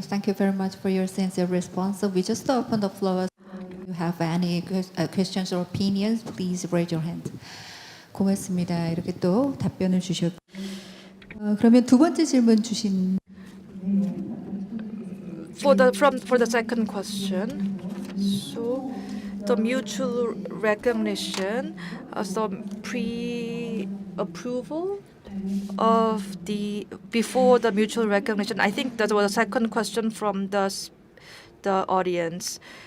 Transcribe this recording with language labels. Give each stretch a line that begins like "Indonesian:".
English: Thank you very much for your sincere response. So we just open the floor. If you have any questions or opinions, please raise your hand.
Korean: 고맙습니다. 이렇게 또 답변을 주셨고. 그러면 두 번째 질문 주신
English: For the second question, so the mutual recognition, so pre-approval of before the mutual recognition. I think that was a second question from the audience.